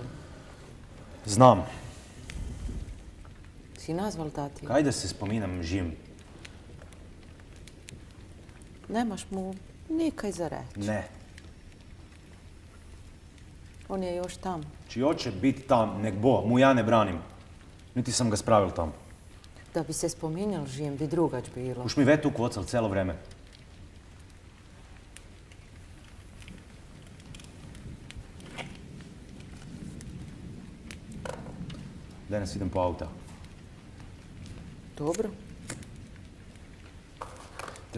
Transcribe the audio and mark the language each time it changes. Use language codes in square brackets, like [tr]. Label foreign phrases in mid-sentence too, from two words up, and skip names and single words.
[hr] Znam. Si nazval tati? Kaj da se spominam žim? Nemaš mu nikaj za reći. Ne. On je još tam. Či hoće biti tam, nek bo, mu ja ne branim. Niti sam ga spravil tam. Da bi se spominjal žim, bi drugač bilo. Už mi ve tu kvocal celo vreme. Danas idem po auta. Dobro.